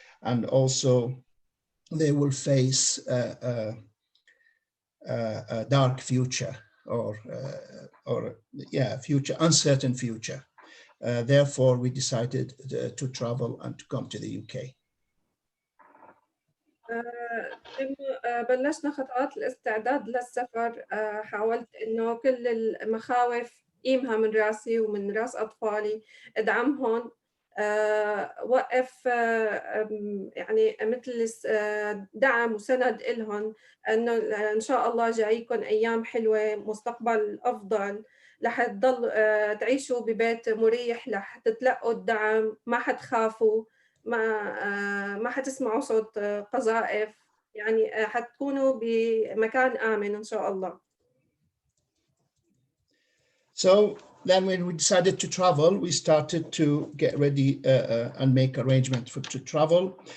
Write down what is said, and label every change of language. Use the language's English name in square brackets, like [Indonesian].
[English] And also they will face a dark future, or future, uncertain future. Therefore, we decided to travel and to come to the UK. [Arabic] لما بلشنا خطوات الاستعداد للسفر، حاولت إنه كل المخاوف قيمها من راسي ومن راس أطفالي، أدعمهم، وقف يعني مثل دعم وسند إلهم، إنه إن شاء الله جايكم أيام حلوة، مستقبل أفضل، رح تضل تعيشوا ببيت مريح، رح تتلقوا الدعم، ما حتخافوا، ما حتسمعوا صوت قذائف، يعني حتكونوا بمكان آمن إن شاء الله. [English] So then when we decided to travel, we started to get ready and make arrangements to travel.